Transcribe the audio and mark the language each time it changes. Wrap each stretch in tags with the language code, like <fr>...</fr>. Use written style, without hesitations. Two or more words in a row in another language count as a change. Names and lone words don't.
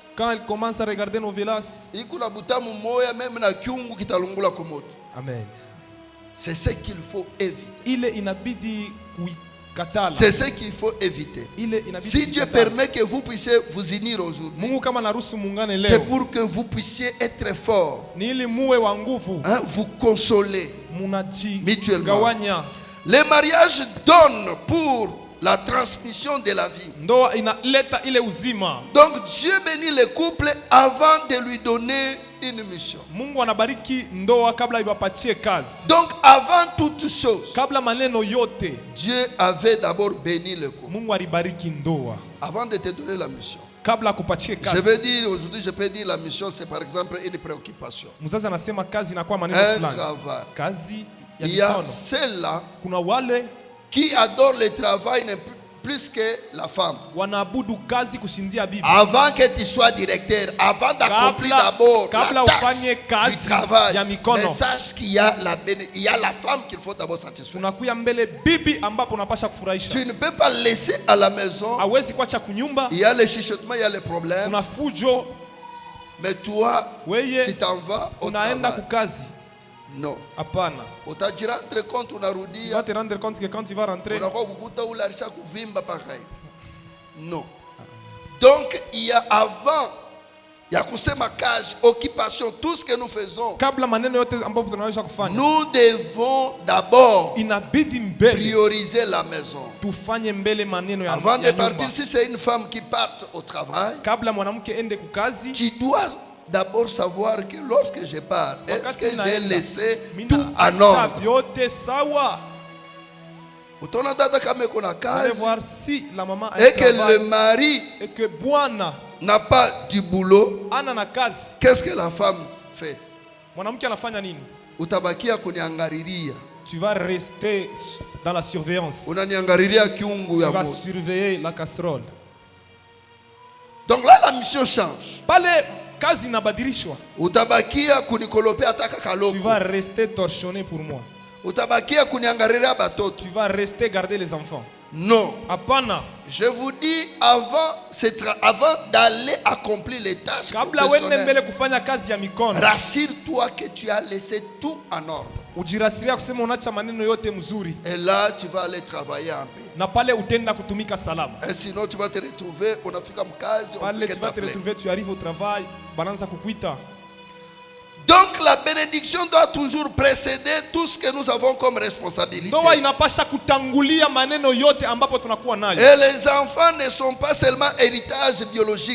<fr>Quand elle commence à regarder novelas,</fr> <sw>iko na butamu moya même na kiungu kitalungula kumoto. amen,</sw> <fr>C'est ce qu'il faut éviter.</fr> <sw>ile inabidi kuikatala.</sw> <fr>C'est ce qu'il faut éviter.</fr> <sw>Ile inabidi</sw> <fr>Si Dieu</fr> <sw>kuikatala.</sw> <fr>permet que vous puissiez vous unir aujourd'hui,</fr> <sw>Mungu kama naruhusu muungane</sw> <fr>c'est</fr> <sw>leo,</sw> <fr>pour que vous puissiez être fort,</fr> <sw>ni ili muwe wa nguvu,</sw> <fr>hein, vous consoler. Mutuellement.</fr> <sw>munajigawanya.</sw> <fr>Les mariages donnent pour la transmission de la vie.</fr> <sw>Ndoa inaleta ile uzima.</sw> <fr>Donc Dieu bénit le couple avant de lui donner une mission.</fr> <sw>Mungu anabariki ndoa kabla iwapatie kazi.</sw> <fr>Donc avant toute chose,</fr> <sw>Kabla maneno yote,</sw> <fr>Dieu avait d'abord béni le couple.</fr> <sw>Mungu alibariki ndoa</sw> <fr>Avant de te donner la mission.</fr> <sw>kabla akupatie</sw> <fr>Je</fr> <sw>kazi.</sw> <fr>veux dire, aujourd'hui je peux dire la mission c'est par exemple une préoccupation.</fr> <sw>Mzazi anasema kazi inakuwa maneno</sw> <fr>Un</fr> <sw>fulani.</sw> <fr>travail.</fr> <sw>Kazi ya</sw> <fr>Il y a</fr> <sw>mikono.</sw> <fr>celle-là</fr> <sw>Kuna wale</sw> <fr>qui adorent le travail plus que la femme.</fr> <sw>wanaabudu kazi kushindia bibi.</sw> <fr>Avant que tu sois directeur, avant d'accomplir d'abord la</fr> <sw>kabla</sw> <fr>tâche</fr> <sw>ufanye</sw> <fr>du</fr> <sw>kazi</sw> <fr>travail,</fr> <sw>ya mikono,</sw> <fr>mais sache qu'il y a il y a la femme qu'il faut d'abord satisfaire.</fr> <sw>unakuya mbele bibi ambapo unapasha kufurahisha.</sw> <fr>Tu ne peux pas laisser à la maison.</fr> <sw>Hawezi kuacha kunyumba,</sw> <fr>Il y a les chuchotements, il y a les problèmes.</fr> <sw>kuna fujo,</sw> <fr>Mais toi, tu</fr> <sw>weye</sw> <fr>t'en vas au</fr> <sw>unaenda</sw> <fr>travail.</fr> <sw>kukazi.</sw> <fr>Non.</fr> <sw>Hapana. Utajirendre compte</sw> <fr>Tu</fr> <sw>unarudia.</sw> <fr>vas te rendre compte que quand tu vas rentrer,</fr> <sw>Unakuwa kukuta ule alisha kuvimba pareil.</sw> <fr>Non. Donc il y a avant, il y a</fr> <sw>kusema kazi,</sw> <fr>occupation, tout ce que nous faisons.</fr> <sw>kabla maneno yote ambapo tunaweza kufanya,</sw> <fr>Nous devons d'abord</fr> <sw>inabidi mbele</sw> <fr>prioriser la maison.</fr> <sw>tufanye mbele maneno ya</sw> <fr>Avant de</fr> <sw>ya</sw> <fr>partir,</fr> <sw>nyumba.</sw> <fr>si c'est une femme qui part au travail,</fr> <sw>Kabla mwanamke ende kukazi,</sw> <fr>tu dois d'abord savoir que lorsque je pars, est-ce</fr> <sw>wakati</sw> <fr>que j'ai</fr> <sw>naenda,</sw> <fr>laissé</fr> <sw>mina</sw> <fr>tout en</fr> <sw>acha</sw> <fr>ordre?</fr> <sw>vyote sawa. Utaona dada kama iko na</sw> <fr>Allez</fr> <sw>kazi</sw> <fr>voir si la maman a et un que le travail mari et que bwana n'a pas du boulot,</fr> <sw>ana na kazi,</sw> <fr>qu'est-ce que la femme fait?</fr> <sw>mwanamke anafanya nini? Utabakia kuniangariria.</sw> <fr>Tu vas rester dans la surveillance.</fr> <sw>Unaniangariria kiungu</sw> <fr>Tu</fr> <sw>ya</sw> <fr>vas</fr> <sw>moto.</sw> <fr>surveiller la casserole. Donc là la mission change.</fr> <sw>Pale kazi inabadilishwa. Utabakia kunikolopea hata</sw> <fr>Tu</fr> <sw>kakaloko.</sw> <fr>vas rester torchonné pour moi.</fr> <sw>Utabakia kuniangariria batoto.</sw> <fr>Tu vas rester garder les enfants. Non.</fr> <sw>Hapana.</sw> <fr>Je vous dis avant d'aller accomplir les tâches</fr> <sw>Kabla wende</sw> <fr>professionnelles,</fr> <sw>mbele kufanya kazi ya mikono,</sw> <fr>rassure-toi que tu as laissé tout en ordre.</fr> <sw>ujirasiria kusema unacha maneno yote mzuri,</sw> <fr>Et là, tu vas aller travailler en paix.</fr> <sw>na pale utenda kutumika salama.</sw> <fr>Et sinon, tu vas te retrouver, on a fait comme case, on</fr> <sw>Pale</sw> <fr>fait tu vas te t'appeler. retrouver, tu arrives au travail,</fr> <sw>bananza kukuita.</sw> <fr>Donc, la bénédiction doit toujours précéder tout ce que nous avons comme responsabilité.</fr> <sw>Ndoa inapasha kutangulia maneno yote ambapo tunakuwa nayo.</sw> <fr>Et les enfants ne sont pas seulement héritage biologique.</fr>